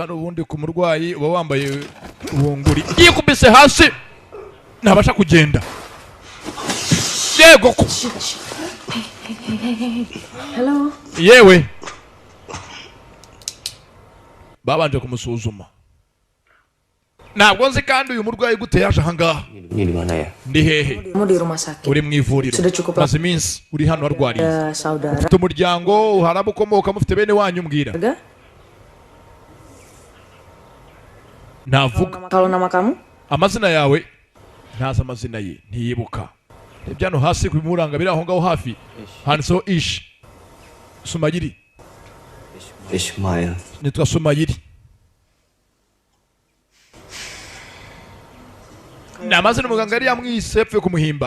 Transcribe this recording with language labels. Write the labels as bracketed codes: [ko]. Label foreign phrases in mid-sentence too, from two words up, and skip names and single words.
[rw] Hano ubundi ku murwayi uba wambaye ubunguri, yikubise hasi ntabasha kugenda. Yego ko [en] Hello. [rw] Yewe babanje kumusuzuma. Ntabwo nzi kandi uyu murwayi gute yaje ahangaha. [id] Ini di mana ya? [rw] Ndi hehe? [id] Kamu di rumah sakit. [rw] Uri mu ivuriro. [id] Sudah cukup lama. [rw] Maze iminsi uri hano warwariye. [id] Saudara. [rw] Ufite umuryango, harabo ukomoka, mufite bene wanyu mbwira. Navuga. [id] Kalau nama kamu? [rw] Amazina yawe? Ntazi amazina ye, ntiyibuka. Ibyano hasi kubimuranga biri aho ngaho hafi. Handitseho Ish. Sumayiri. Ismail. Nitwa Sumayiri. Ni amazina muganga yari yamwise apfuye kumuhimba.